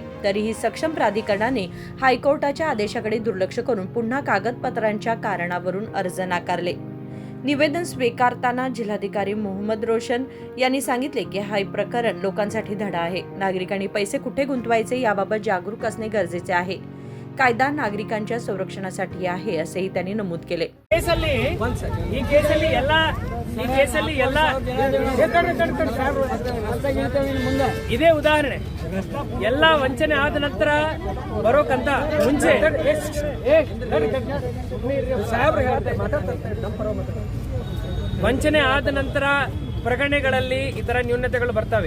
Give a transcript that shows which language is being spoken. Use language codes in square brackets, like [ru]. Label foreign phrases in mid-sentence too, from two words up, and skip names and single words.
[mr] तरीही सक्षम प्राधिकरणाने हायकोर्टाच्या आदेशाकडे दुर्लक्ष करून पुन्हा कागदपत्रांच्या कारणावरून अर्ज नाकारले. निवेदन स्वीकारताना जिल्हाधिकारी मोहम्मद रोशन यांनी सांगितले की हा प्रकरण लोकांसाठी धडा आहे. नागरिकांनी पैसे कुठे गुंतवायचे याबाबत जागरूक असणे गरजेचे आहे. कायदा नागरिकांच्या संरक्षणासाठी आहे असेही त्यांनी नमूद केले. [kn] ಇದೇ ಉದಾಹರಣೆ. ಎಲ್ಲ ವಂಚನೆ ಆದ ನಂತರ ಬರೋಕಂತ ಮುಂಚೆ ವಂಚನೆ ಆದ ನಂತರ ಪ್ರಕರಣಗಳಲ್ಲಿ ಇತರ ನ್ಯೂನತೆಗಳು ಬರ್ತವೆ.